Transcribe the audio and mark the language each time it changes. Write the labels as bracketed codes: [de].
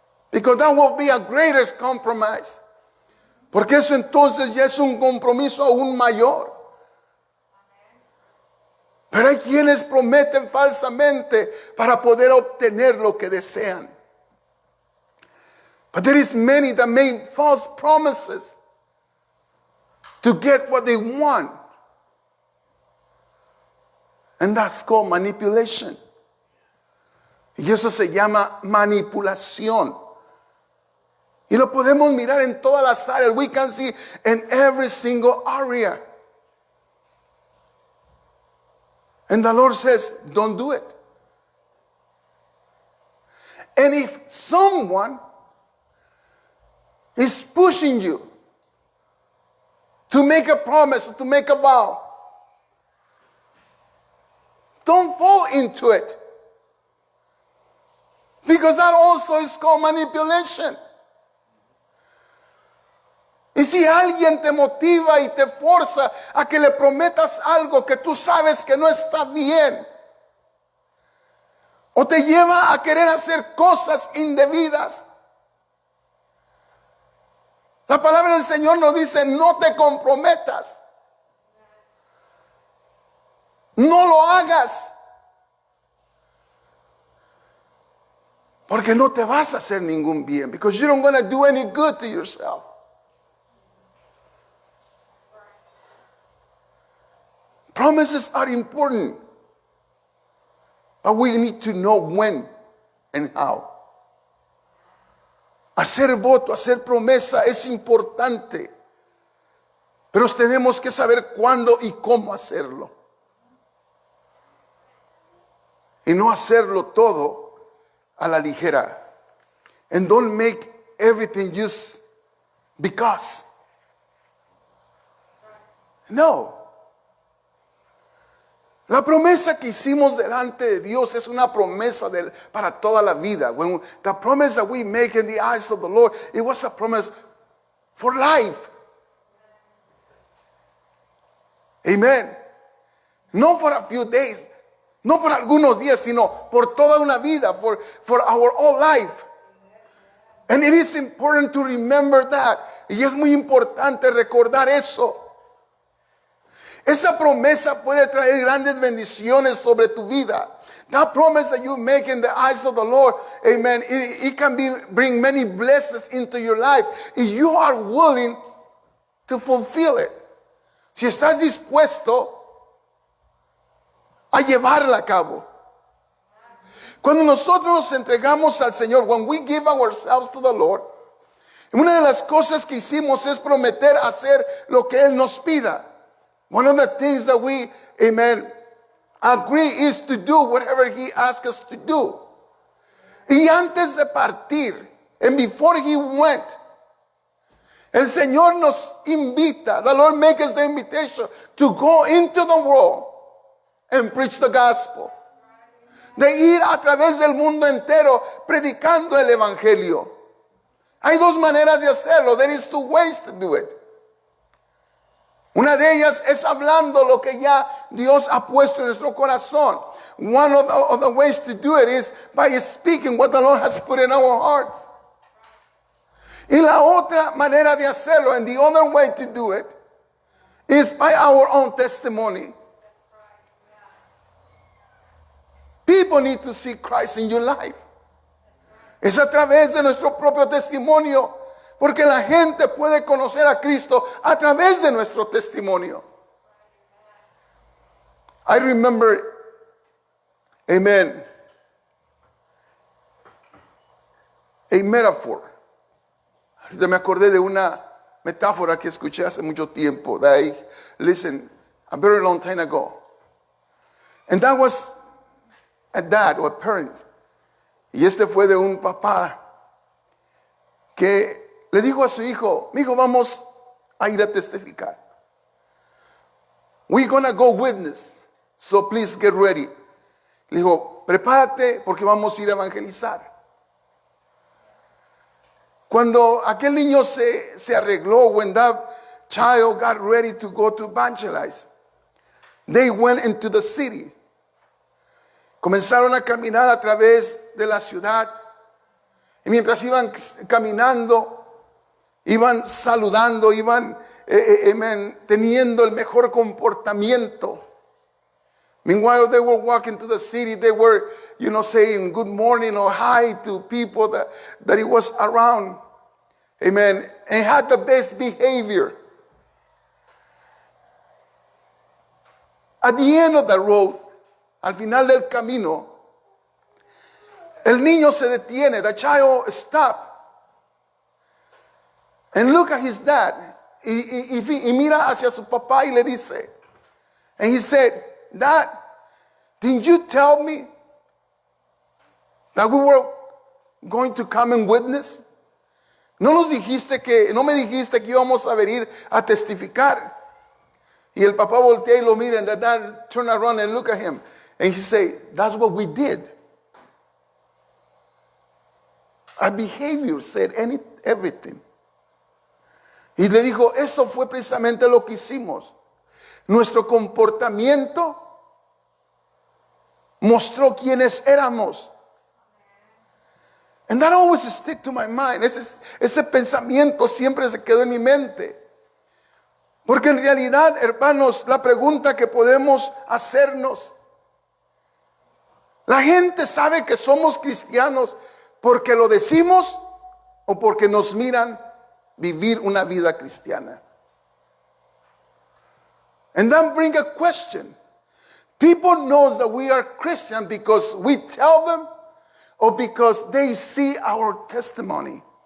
[en] Because that will be a greatest compromise. [es] Porque eso entonces ya es un compromiso aún mayor. Pero hay quienes prometen falsamente para poder obtener lo que desean. [en] But there is many that make false promises to get what they want. And that's called manipulation. [es] Y eso se llama manipulación. Y lo podemos mirar en todas las áreas. [en] We can see in every single area. And the Lord says, don't do it. And if someone is pushing you to make a promise, to make a vow, don't fall into it. Because that also is called manipulation. [es] Y si alguien te motiva y te forza a que le prometas algo que tú sabes que no está bien, o te lleva a querer hacer cosas indebidas, la palabra del Señor nos dice: no te comprometas, no lo hagas, porque no te vas a hacer ningún bien, [en] because you don't want to do any good to yourself. Promises are important, but we need to know when and how. [es] Hacer voto, hacer promesa es importante, pero tenemos que saber cuándo y cómo hacerlo. Y no hacerlo todo a la ligera. [en] And don't make everything just because. [es] No. La promesa que hicimos delante de Dios es una promesa para toda la vida. [en] When the promise that we make in the eyes of the Lord, it was a promise for life. Amen. No for a few days, [es] no por algunos días, sino por toda una vida, [en] for our whole life. And it is important to remember that. [es] Y es muy importante recordar eso. Esa promesa puede traer grandes bendiciones sobre tu vida. [en] That promise that you make in the eyes of the Lord, amen, it can bring many blessings into your life if you are willing to fulfill it. [es] Si estás dispuesto a llevarla a cabo. Cuando nosotros nos entregamos al Señor, [en] when we give ourselves to the Lord, [es] una de las cosas que hicimos es prometer hacer lo que Él nos pida. [en] One of the things that we, amen, agree is to do whatever He asks us to do. [es] Y antes de partir, [en] and before He went, [es] el Señor nos invita, [en] the Lord makes us the invitation to go into the world and preach the gospel. [es] De ir a través del mundo entero predicando el evangelio. Hay dos maneras de hacerlo. [en] There is two ways to do it. [es] Una de ellas es hablando lo que ya Dios ha puesto en nuestro corazón. [en] One of the ways to do it is by speaking what the Lord has put in our hearts. [es] Y la otra manera de hacerlo, [en] and the other way to do it, is by our own testimony. People need to see Christ in your life. [es] Es a través de nuestro propio testimonio, porque la gente puede conocer a Cristo a través de nuestro testimonio. [en] I remember, amen, a metaphor. [es] Ahorita me acordé de una metáfora que escuché hace mucho tiempo, [en] that I listened a very long time ago. And that was a dad or a parent. [es] Y este fue de un papá que le dijo a su hijo: mi hijo, vamos a ir a testificar. [en] We're gonna go witness, so please get ready. [es] Le dijo: prepárate porque vamos a ir a evangelizar. Cuando aquel niño se arregló, [en] when that child got ready to go to evangelize, they went into the city. [es] Comenzaron a caminar a través de la ciudad. Y mientras iban caminando, iban saludando, iban teniendo el mejor comportamiento. [en] Meanwhile, they were walking to the city. They were, saying good morning or hi to people that it was around. Amen. And had the best behavior. At the end of the road, [es] al final del camino, el niño se detiene. [en] The child stopped and look at his dad. [es] Y mira hacia su papá y le dice, [en] and he said, Dad, didn't you tell me that we were going to come and witness? [es] No me dijiste que íbamos a venir a testificar. Y el papá voltea y lo mira, [en] and the dad turned around and look at him. And he said, that's what we did. Our behavior said everything. [es] Y le dijo, esto fue precisamente lo que hicimos. Nuestro comportamiento mostró quiénes éramos. [en] And that always stick to my mind. [es] Ese pensamiento siempre se quedó en mi mente. Porque en realidad, hermanos, la pregunta que podemos hacernos, la gente sabe que somos cristianos porque lo decimos o porque nos miran vivir una vida cristiana. [en] And then bring a question. People knows that we are Christian because we tell them or because they see our testimony.